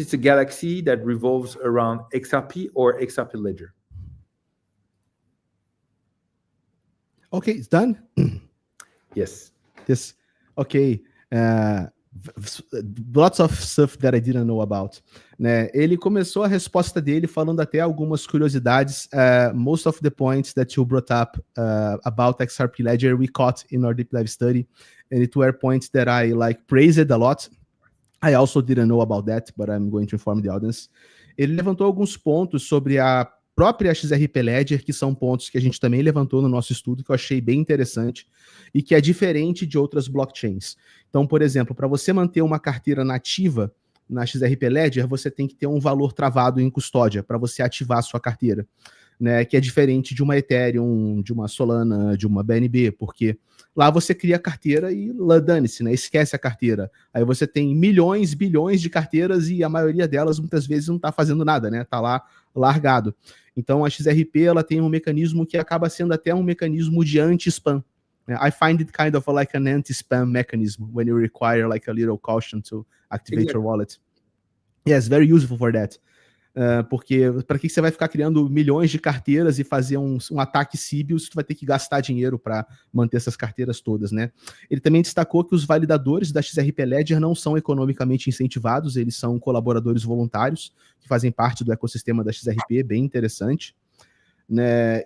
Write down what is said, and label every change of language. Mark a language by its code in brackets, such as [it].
[en] It's a galaxy that revolves around XRP or XRP Ledger. Okay, it's done? Yes. Yes. Okay. Lots of stuff that I didn't know about. [pt] Né? Ele começou a resposta dele falando até algumas curiosidades. [en] Most of the points that you brought up about XRP Ledger we caught in our deep dive study, and it were points that I praised a lot. I also didn't know about that, but I'm going to inform the audience. [pt] Ele levantou alguns pontos sobre a própria XRP Ledger, que são pontos que a gente também levantou no nosso estudo, que eu achei bem interessante e que é diferente de outras blockchains. Então, por exemplo, para você manter uma carteira nativa na XRP Ledger, você tem que ter um valor travado em custódia para você ativar a sua carteira, né, que é diferente de uma Ethereum, de uma Solana, de uma BNB, porque lá você cria a carteira e dane-se, né, esquece a carteira. Aí você tem milhões, bilhões de carteiras e a maioria delas muitas vezes não está fazendo nada, né, está lá largado. Então a XRP ela tem um mecanismo que acaba sendo até um mecanismo de anti-spam. [en] I find it kind of like an anti-spam mechanism when you require like a little caution to activate your wallet. Yes, very useful for that. [pt] Porque para que você vai ficar criando milhões de carteiras e fazer um ataque síbio se tu vai ter que gastar dinheiro para manter essas carteiras todas, né? Ele também destacou que os validadores da XRP Ledger não são economicamente incentivados, eles são colaboradores voluntários que fazem parte do ecossistema da XRP, bem interessante. Né?